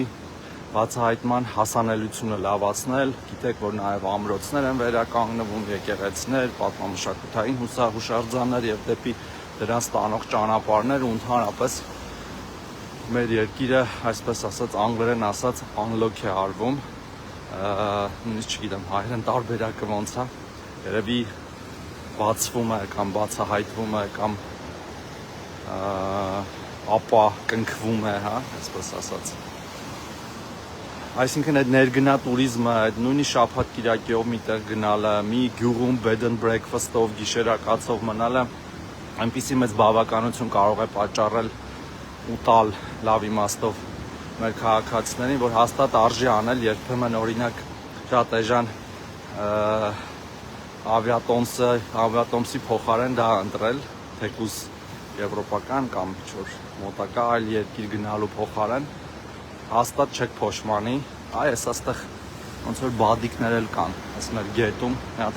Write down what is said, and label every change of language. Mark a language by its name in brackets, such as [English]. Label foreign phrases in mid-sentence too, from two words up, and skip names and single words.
[Armenian] բացահայտման հասանելիությունը լավացնել, գիտեք, որ նաև ամրոցներ են վերականգնվում, եկեղեցիներ, պատմամշակութային հուշարձաններ եւ դեպի դրանց տանող ճանապարհներ ու ընդհանրապես մեր երկիրը, այսպես ասած, անգլերեն ասած, unlock է արվում, նույնիսկ չգիտեմ հայերեն տարբերակը ոնց է, երևի բացվում է կամ բացահայտվում է կամ ապա կնքվում է, հա, այսպես ասած։ Այսինքն այդ ներգնա տուրիզմը, այդ նույնիսկ շաբաթ կիրակիով միտեղ գնալը, մի գյուղում [English] bed and breakfast- [Armenian] ով գիշերակացով մնալը, այնպիսի մեծ բավականություն կարող է պատճառել ու տալ լավ իմաստով մեր քաղաքացիներին, որ հաստատ արժի անել երբեմն օրինակ շատ էժան ավիատոմսի փոխարեն դա ընտրել, թեկուզ եվրոպական կամ ինչ-որ մոտակա այլ երկիր գնալու փոխարեն, հաստատ չեք փոշմանի, այս աստեղ ոնց որ բադիկներ էլ կան, այս մեր գետում, մի հատ